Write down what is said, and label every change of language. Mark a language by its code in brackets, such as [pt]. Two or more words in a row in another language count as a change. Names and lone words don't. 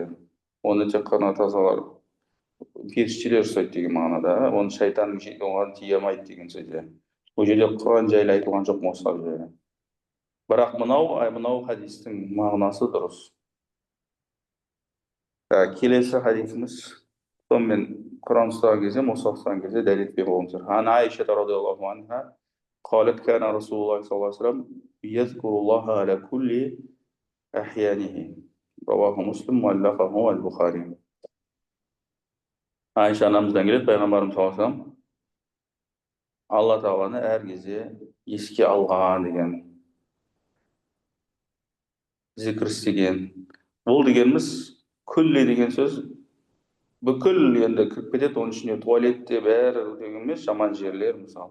[kk] Оны тек қана тазалар, періштелер ұстайды деген мағынада, оны шайтан оған тие алмайды деген сөзде. Ол жерде Құран жайлы айтылған жоқ, мұсхаф жайлы. Бірақ мынау хадистің мағынасы дұрыс. Келесі хадисіміз, сонымен Құран ұстаған кезде, мұсхаф ұстаған кезде дәлел беріп болыңыздар. [ar] عن عائشة رضي الله عنها قالت كان رسول الله صلى الله عليه وسلم يذكر الله على كل أحيانه رواه مسلم وألفه البخاري. [kk] Айша анамыздан келеді, пайғамбарымыз [ar] صلى الله عليه وسلم [kk] Алла Тағаланы әр кезде еске алған деген, зікір істеген. Бұл дегеніміз күллі деген сөз бүкіл енді кіріп кетеді, оның ішіне туалетте бәрі деген емес, жаман жерлер мысалы.